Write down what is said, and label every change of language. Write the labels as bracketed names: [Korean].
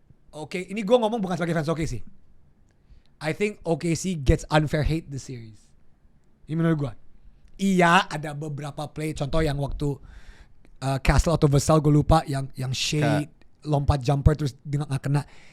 [Indonesian] Oke, ini gua ngomong bukan sebagai fans OKC. [English] I think OKC gets unfair hate this series. [Indonesian] Ini menurut gua. Iya, ada beberapa play, contoh yang waktu Castle atau Vassell gue lupa yang Shea lompat jumper terus dia nggak kena.